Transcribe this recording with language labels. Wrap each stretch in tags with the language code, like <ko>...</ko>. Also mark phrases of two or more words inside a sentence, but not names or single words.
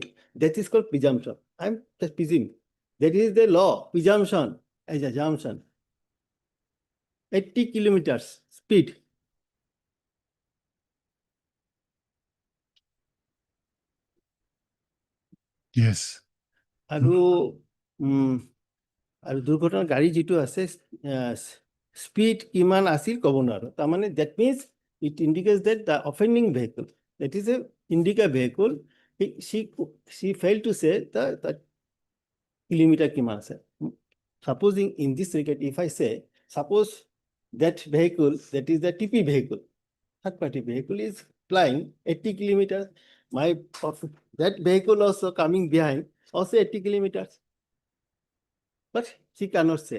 <en>That is called presumption. I'm just presuming. That is the law, presumption, as assumption. 80 kilometers speed. Yes.</en> <as>আৰু আৰু দুৰ্ঘটনাৰ গাড়ী যিটো আছে স্পীড কিমান আছিল ক'ব নোৱাৰো তাৰমানে</as> <en>that means it indicates that the offending vehicle, that is a indica vehicle, she failed to say the kilometer</en> <as>কিমান আছে.</as> <en>Supposing in this regard, if I say, suppose that vehicle, that is the TP vehicle, third party vehicle is flying 80 kilometers, that vehicle also coming behind also 80 kilometers. But she cannot say.</en>